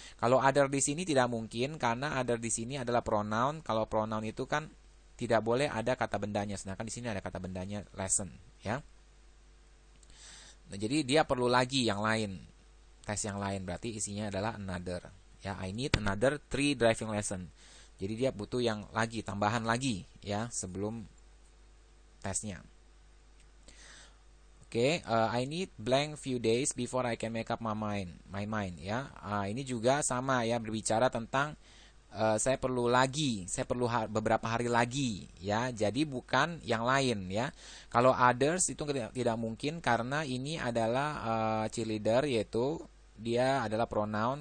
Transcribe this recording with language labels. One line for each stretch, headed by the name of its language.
Indonesian: Kalau other di sini tidak mungkin karena other di sini adalah pronoun. Kalau pronoun itu kan tidak boleh ada kata bendanya, sedangkan di sini ada kata bendanya lesson ya. Nah, jadi dia perlu lagi yang lain, tes yang lain, berarti isinya adalah
English: another
Indonesian: ya. I need another 3 driving lesson. Jadi dia butuh yang lagi, tambahan lagi ya sebelum tesnya.
English: Oke, I need blank few days before I can make up my mind ya.
Indonesian: Ini juga sama
English: ya,
Indonesian: berbicara tentang saya perlu beberapa hari lagi ya. Jadi bukan yang lain ya. Kalau others itu tidak mungkin karena ini adalah cheerleader, yaitu dia adalah pronoun.